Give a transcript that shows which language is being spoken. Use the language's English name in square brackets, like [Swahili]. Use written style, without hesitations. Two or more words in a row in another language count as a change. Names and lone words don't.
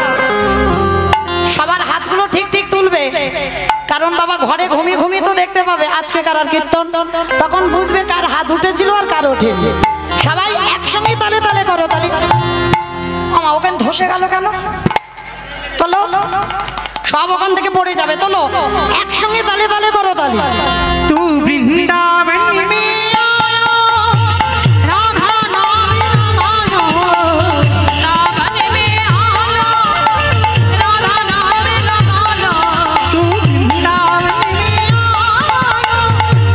[Bangla] সবার হাতগুলো ঠিক ঠিক তুলবে, কারণ বাবা ঘরে ঘুমিয়ে ঘুমিয়ে তো দেখতে পাবে আজকে কার আর কীর্তন, তখন বুঝবে কার হাত উঠেছিল আর কার ওঠেনি। সবাই একসঙ্গে তালে তালে করো, তালে আমার ওখানে ধসে গেল কেন? তোলো, সব ওখান থেকে পড়ে যাবে। তোলো, একসঙ্গে তালে তালে করো, তালে। [Hindi] तू वृंदावन में आयो, राधा नाम रमायो। वृंदावन में आलो, राधा नाम लगा लो। तू वृंदावन में आयो,